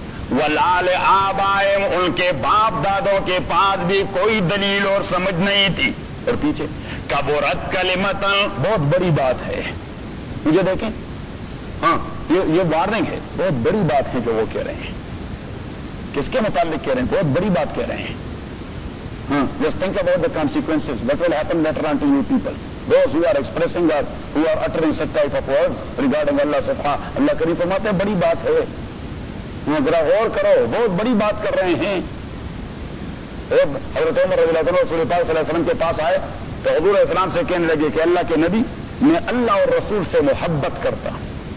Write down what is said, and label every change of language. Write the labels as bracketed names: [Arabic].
[Arabic] ولا لآبائم، [Urdu] ان کے باپ دادوں کے پاس بھی کوئی دلیل اور سمجھ نہیں تھی. اور پیچھے [Arabic] کبرت کلمتن، [Urdu] بہت بڑی بات ہے. مجھے دیکھیں، ہاں یہ وارننگ ہے، بہت بڑی بات ہے جو وہ کہہ رہے ہیں. کس کے متعلق کہہ رہے ہیں؟ بہت بڑی بات کہہ رہے ہیں. [English] ہاں، just think about the consequences that will happen later on to you people, those who are expressing or who are uttering such type of words regarding Allah subhanahu. [Urdu] اللہ کریم فرماتے ہیں بڑی بات ہے، یہ ذرا غور کرو، بہت بڑی بات کر رہے ہیں. حضرت عمر رضی اللہ عنہ رسول اللہ صلی اللہ علیہ وسلم کے پاس آئے تو حضور اسلام سے کہنے لگے کہ اللہ کے نبی، میں اللہ اور رسول سے محبت کرتا ہوں.